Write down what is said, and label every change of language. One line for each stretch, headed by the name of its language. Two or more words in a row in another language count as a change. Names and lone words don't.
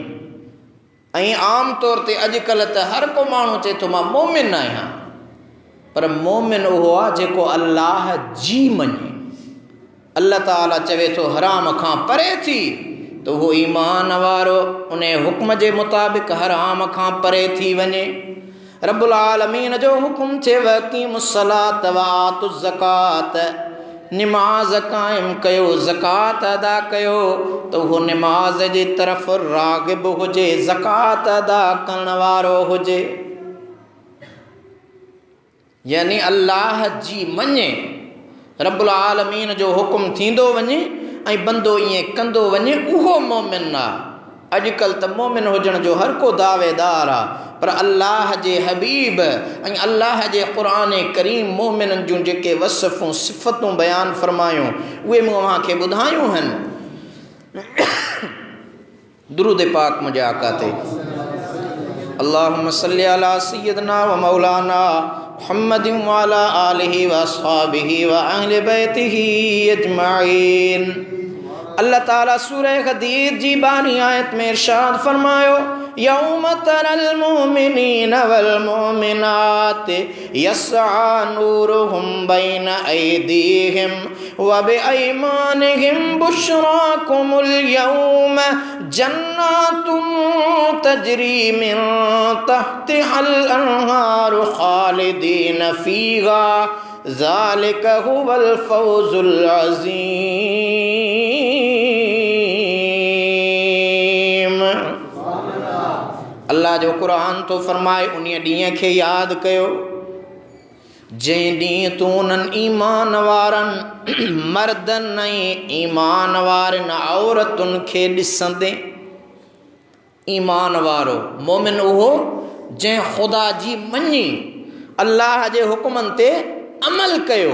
Sindhi: ऐं आम तौर ते अॼुकल्ह त हर को माण्हू चए थो मां मोमिन आहियां, पर मोमिन उहो आहे जेको अल्लाह जी मञे। अल्लाह ताला चवे थो हराम खां परे थी, तो वो ईमान वारो उन हुक्म जे मुताबिक़ हराम खां परे थी वञे।
Arabic: رب العالمين
Sindhi: जो हुक्म थे
Arabic: وأقيموا الصلاة وآتوا الزكاة,
Sindhi: निमाज़ क़ाइम कयो, ज़कात अदा कयो, तो वो निमाज़ जी तरफ़ राग़िब हुजे, ज़कात अदा करण वारो हुजे। यानी अल्लाह जी मञे,
Arabic: رب العالمين
Sindhi: जो हुक्म थींदो वञे ऐं बंदो ईअं कंदो वञे, उहो मोमिन आहे। अॼुकल्ह त मोमिन हुजण जो हर को दावेदार आहे, पर अल्लाह जे हबीब ऐं अल्लाह जे क़ुरान करीम मोमिननि जूं जेके वसफ़ूं सिफ़तूं बयानु फ़रमायूं, उहे मूं अव्हांखे ॿुधायूं आहिनि। दुरूद पाक मुंहिंजे आका ते
Arabic: اللهم صل على سيدنا ومولانا محمد وعلى آله وأصحابه وأهل بيته أجمعين.
Sindhi: अल्लाह ताला सूरह हदीद जी 12 आयत में इरशाद फरमायो,
Arabic: يوم ترى المؤمنين وال المؤمنات يسعى نورهم بين أيديهم وبأيمانهم بشراكم اليوم جنات تجري من تحتها الأنهار خالدين فيها ذلك هو الفوز العظيم.
Sindhi: अल्लाह जो कुरान तो फरमाए, उन ॾींहं खे यादि कयो जंहिं ॾींहुं तूं उन्हनि ईमान वारनि मर्दनि ऐं ईमान वारनि औरतुनि खे ॾिसंदे। ईमान वारो मोमिन उहो जंहिं ख़ुदा जी मञी, अल्लाह जे हुक्मनि ते अमल कयो।